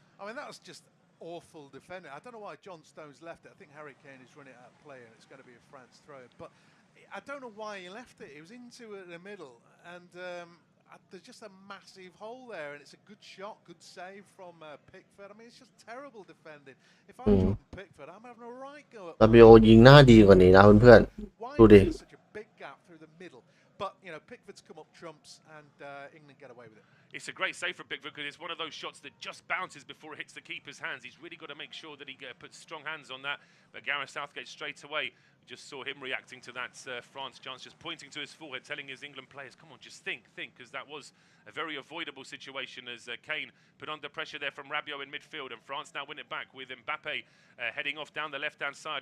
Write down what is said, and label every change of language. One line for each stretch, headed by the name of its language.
English: I mean, that was just awful defending. I don't know why John Stones left it. I think Harry Kane is running out of play, and it's going to be a France throw. But I don't know why he left it. He was into it in the middle, and there's just a massive hole there, and it's a good shot, good save from Pickford. I mean, it's just terrible defending. If I'm Jordan Pickford, I'm having a right go at
Thai: ราบิโอยิงหน้าดีกว่านี้นะเพื่อนๆดูดิ
English: such a big gap through the middle. But, you know, Pickford's come up trumps, and England get away with it. It's a great save for Pickford because it's one of those shots that just bounces before it hits the keeper's hands. He's really got to make sure that he puts strong hands on that. But Gareth Southgate straight away just saw him reacting to that France chance, just pointing to his forehead, telling his England players, come on, just think, because that was a very avoidable situation as Kane put under pressure there from Rabiot in midfield, and France now win it back with Mbappe heading off down the left-hand side.